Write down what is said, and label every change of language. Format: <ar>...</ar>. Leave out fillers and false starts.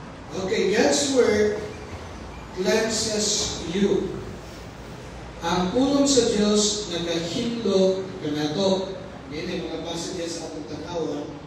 <en>Okay, God's word cleanses you.</en> <ceb>Ang pulong sa Diyos nagahindog kanato. Yan ay mga passages sa atong tanawan.</ceb>